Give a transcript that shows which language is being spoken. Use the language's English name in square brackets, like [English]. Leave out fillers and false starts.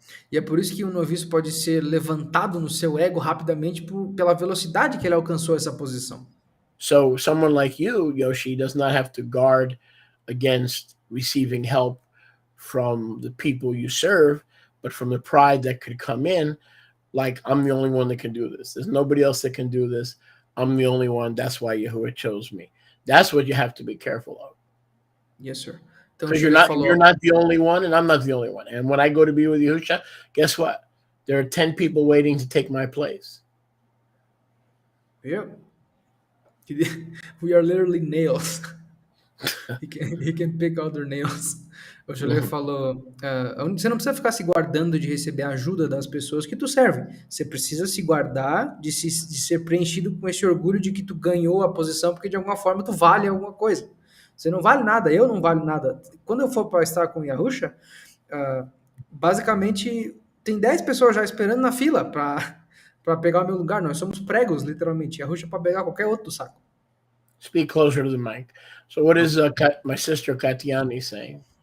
[Portuguese] E é por isso que um noviço pode ser levantado no seu ego rapidamente pela velocidade que ele alcançou essa posição. [English] So someone like you, Yoshi, does not have to guard against receiving help from the people you serve, but from the pride that could come in, like, I'm the only one that can do this. There's nobody else that can do this. I'm the only one. That's why Yahuwah chose me. That's what you have to be careful of. Yes, sir. [Portuguese] Então [English] Because [Portuguese] ele falou, [English] you're not the only one, and I'm not the only one. And when I go to be with Yahusha, guess what? There are 10 people waiting to take my place. yeah. We are literally nails. He can pick out their nails. [Portuguese] O Joler falou, você não precisa ficar se guardando de receber a ajuda das pessoas que tu serve. Você precisa se guardar de ser preenchido com esse orgulho de que tu ganhou a posição porque de alguma forma tu vale alguma coisa. Você não vale nada, eu não valho nada. Quando eu for para estar com o Yahusha, basicamente tem 10 pessoas já esperando na fila para pegar o meu lugar. Nós somos pregos, literalmente. Yahusha para pegar qualquer outro do saco. [English] Speak closer to the mic. So what is my sister Katiani saying?